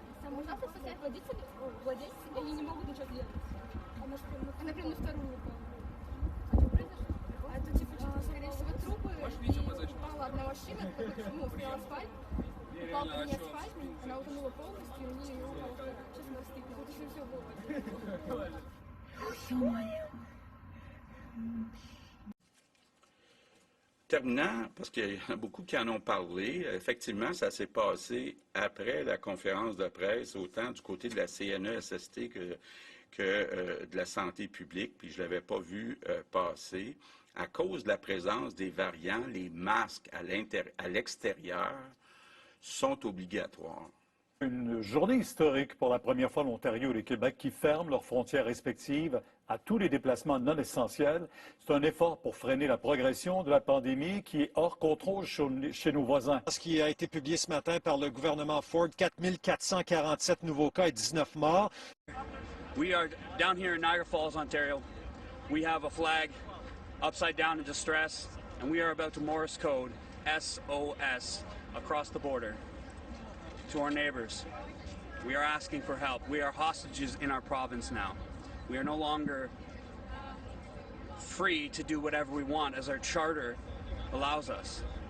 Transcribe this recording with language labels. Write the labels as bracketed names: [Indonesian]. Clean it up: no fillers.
[Russian] Можно поставить владельцы, и они не могут ничего сделать. Она прям на вторую упала. А что произошло? А это типа, скорее всего, трупы. И упала одна машина, стоял асфальт. Упал по ней асфальт, она утонула полностью, и у нее упала вторая. Сейчас она стоит, вот еще все было. Ё-моё. [French] Terminant, parce qu'il y en a beaucoup qui en ont parlé, effectivement, ça s'est passé après la conférence de presse, autant du côté de la CNESST que de la santé publique, puis je ne l'avais pas vu passer. À cause de la présence des variants, les masques à l'extérieur sont obligatoires. Une journée historique pour la première fois l'Ontario et le Québec qui ferment leurs frontières respectives à tous les déplacements non essentiels. C'est un effort pour freiner la progression de la pandémie qui est hors contrôle chez nos voisins. Ce qui a été publié ce matin par le gouvernement Ford, 4447 nouveaux cas et 19 morts. [English] We are down here in Niagara Falls, Ontario. We have a flag upside down in distress, and we are about to Morse code SOS across the border to our neighbors. We are asking for help. We are hostages in our province now. We are no longer free to do whatever we want as our charter allows us.